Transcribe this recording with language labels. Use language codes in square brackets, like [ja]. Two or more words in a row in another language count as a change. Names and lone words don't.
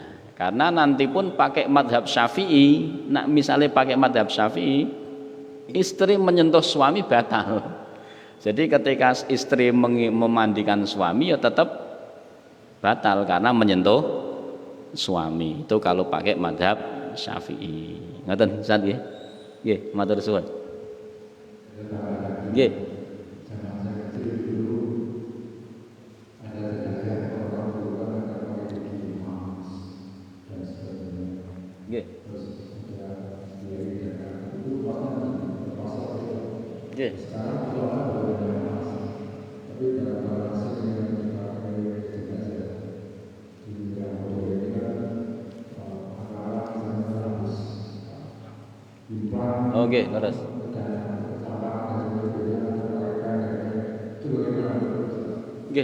[id] Karena nanti pun pakai madhab Syafi'i, nah misalnya pakai madhab Syafi'i, istri menyentuh suami batal. Jadi ketika istri memandikan suami ya tetap batal karena menyentuh suami. Itu kalau pakai madhab Syafi'i. [jv] Ngoten Ustaz nggih? Nggih, matur suwun. Nggih. Nggih. Nggih. [id] Oke, terus. Oke.